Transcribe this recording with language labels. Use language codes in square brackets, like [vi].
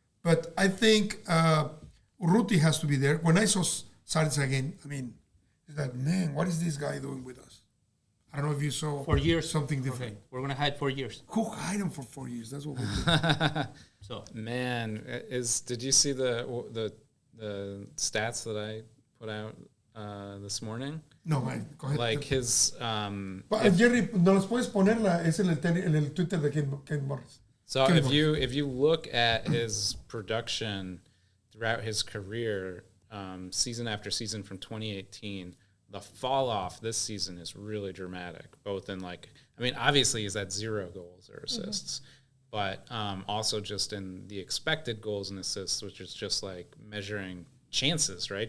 [en] But I think Urruti has to be there. When I saw Sánchez again, I mean, it's like, man, what is this guy doing with us? I don't know if you saw 4 years something different. Okay. We're gonna hide 4 years. Who hide him for 4 years? That's what we do. So, man, did you see the stats that I put out this morning? No, man. Go ahead. Like his. [es] Jerry, ¿no los puedes poner en el Twitter de Ken Morrs? [en] So if you look at his production throughout his career, season after season from 2018, the fall off this season is really dramatic, both in obviously he's at 0 goals or assists, but also just in the expected goals and assists, which is just like measuring chances, right?